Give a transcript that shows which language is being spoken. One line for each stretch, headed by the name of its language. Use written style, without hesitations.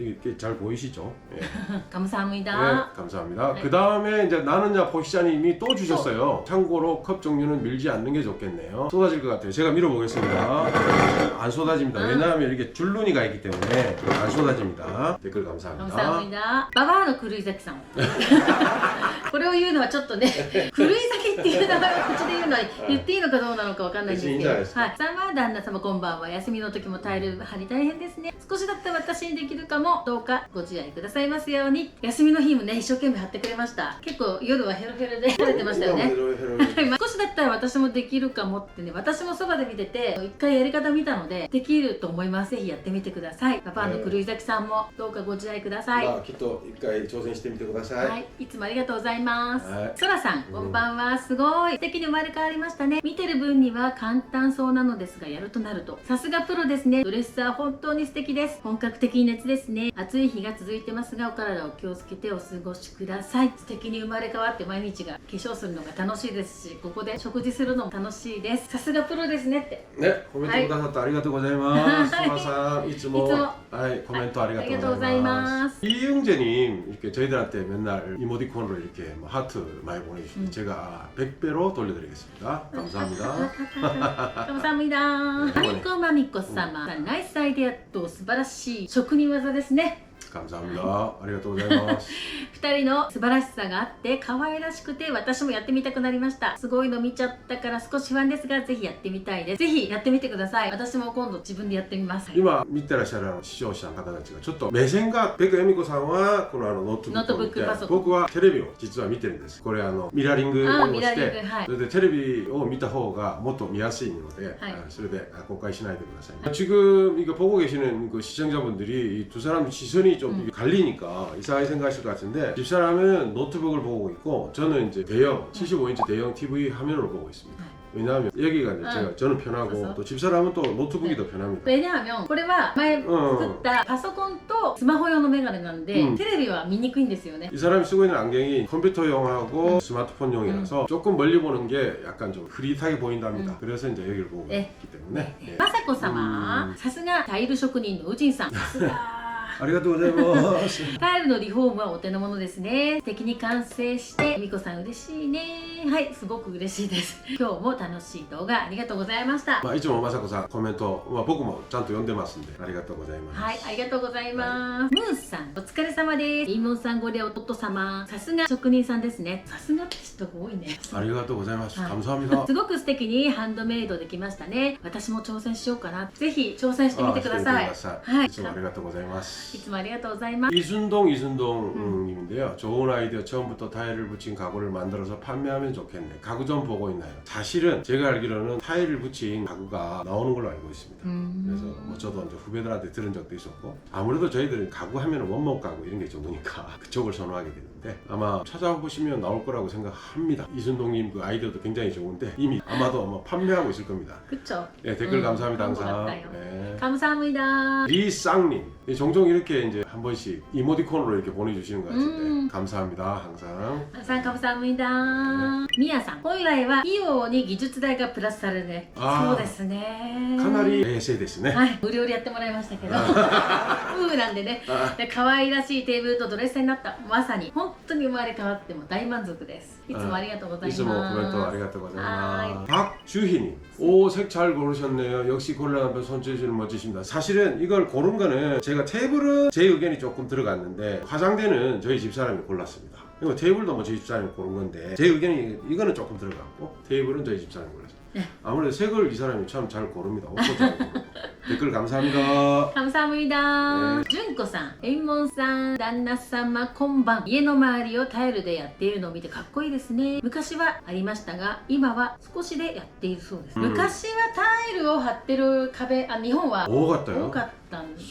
Korean: 이게 잘 보이시죠? 예. 감사합니다. 네, 감사합니다. 그 다음에 이제 나는야 포식자님이 또 주셨어요. 참고로 컵 종류는 밀지 않는 게 좋겠네요. 쏟아질 것 같아요. 제가 밀어보겠습니다. 안 쏟아집니다. 왜냐하면 이렇게 줄눈이가 있기 때문에 안 쏟아집니다. 댓글 감사합니다. 감사합니다.
Japanese: ババアの狂い咲きさんこれを言うのはちょっとね狂い咲きっていう名前を口で言うのは言っていいのかどうなのかわかんないんですけど、はい、さあ旦那様こんばんは。休みの時もタイル張り大変ですね。少しだったら私にできるかも。どうかご自愛くださいますように。休みの日もね一生懸命貼ってくれました。結構夜はヘロヘロで晴れてましたよね。少しだったら私もできるかもってね、私もそばで見てて一回やり方見たのでできると思います。ぜひやってみてください。ババアの狂い咲きさんもどうかご自愛ください。きっと一回挑戦してみてください。はい、いつもありがとうございます。そらさん、こんばんは。すごい素敵に生まれ変わりましたね。見てる分には簡単そうなのですが、やるとなるとさすがプロですね。ドレッサー本当に素敵です。本格的に熱ですね。暑い日が続いてますが、お体を気をつけてお過ごしください。素敵に生まれ変わって毎日が化粧するのが楽しいですし、ごこで食事するのも楽しいです。さすがプロですねって。ね、コメントくださってありがとうございます。スマさん、いつも、いつもはい、コメントありがとうございありがとうございまますす。
Korean: 이영재님 이렇게 저희들한테 맨날 이모티콘으로 이렇게 뭐 하트 많이 보내주시는데 제가 100배로 돌려드리겠습니다. 감사합니다. 감사합니다.
Japanese: マミコマミコ様、ナイスアイデアと素晴らしい職人技ですね。
Korean: 감사합니다.
Japanese: 아리가또 고자이마스. 2人の素晴らしさがあって可愛らしくて私もやってみたくなりました。すごいの見ちゃったから少し不安ですがぜひやってみたいです。ぜひやってみてください。私も今度自分でやってみます。今見てらっしゃる視聴者の方たちがちょっと目線がベクエミコさんはこのノートブックを見てパソコン僕はテレビを実は見てるんです。これミラーリングをミラーリンしてグ、はいそれでテレビを見た方がもっと見やすいので、はいそれで公開しないでくださいね。
Korean: 지금 이거 보고 계시는 그 시청자분들이 이 두 사람 시선이 좀 갈리니까 이상하게 생각하실 것 같은데 집사람은 노트북을 보고 있고 저는 이제 대형 75인치 대형 TV 화면으로 보고 있습니다. 왜냐하면 여기가 이제 저는 편하고 그래서? 또 집사람은 또 노트북이 더 편합니다. 왜냐하면
Japanese: これは前作ったパソコンとスマホ用のメガネなんで、テレビは見にくいんですよね。
Korean: 이 사람이 쓰고 있는 안경이 컴퓨터용하고 스마트폰용이라서 조금 멀리 보는 게 약간 좀 흐릿하게 보인답니다. 그래서 이제 여기를 보고 네. 있기 때문에. 예.
Japanese: まさこ様、さすがタイル職人のウジンさん。さすが。 아리가또 고자이마스. タイルのリフォームはお手の物ですね。素敵に完成してみこさん嬉しいね。はい、すごく嬉しいです。今日も楽しい動画ありがとうございました。いつもまさこさんコメント、僕もちゃんと読んでますんでありがとうございます。はい、ありがとうございます。ムーンさん、お疲れ様です。イーモンさんごでおとっと様。さすが職人さんですね。さすがって人が多いね。 아리가또 고자이마스. はい
Korean: 감사합니다.
Japanese: すごく素敵にハンドメイドできましたね。私も挑戦しようかな。ぜひ挑戦してみてください。はい、いつもありがとうございます。いつもありがとうございます。
Korean: 이순동 님인데요. 좋은 아이디어 처음부터 타일을 붙인 가구를 만들어서 판매하면 좋겠네. 가구 좀 보고 있나요? 사실은 제가 알기로는 타일을 붙인 가구가 나오는 걸로 알고 있습니다. 그래서 뭐 저도 이제 후배들한테 들은 적도 있었고 아무래도 저희들은 가구 하면 원목 가구 이런 게 좋으니까 그쪽을 선호하게 되는데 아마 찾아보시면 나올 거라고 생각합니다. 이순동님 그 아이디어도 굉장히 좋은데 이미 아마 판매하고 있을 겁니다. 그쵸? 네, 댓글 감사합니다 그런 것 항상. 같아요. 네. 감사합니다. 리쌍님 종종 이렇게 이제 한 번씩 이모티콘으로 이렇게 보내주시는 것 같은데 감사합니다 항상. 항상 감사합니다.
Japanese: ミヤさん、本来は費用に技術代がプラスされるね。そうですね。 카나리 에세ですね。はい、無料でやってもらいましたけどなんでね、で可愛らしいテーブルとドレッサーになった。まさに本当に生まれ変わっても大満足です。いつもありがとうございます。いつもコメントありがとうございます。
Korean: 박주희님, 오, 색 잘 고르셨네요. 역시 골라놓은 손재주는 멋지십니다. 사실은 이걸 고른 거는 제가 테이블은 제 의견이 조금 들어갔는데 화장대는 저희 집사람이 골랐습니다. 그리고 테이블도 뭐 저희 집사람이 고른 건데 제 의견이 이거는 조금 들어갔고 테이블은 저희 집사람이 골랐습니다. 아무래도 색을 이 사람이 참 잘 고릅니다. 옷도 잘 고르고. 댓글 감사합니다. 감사합니다.
Japanese: 純子さん、エイモンさん、旦那様こんばん。家の周りをタイルでやっているのを見てかっこいいですね。昔はありましたが、今は少しでやっているそうです。昔はタイルを貼ってる壁、日本は多かったんですね。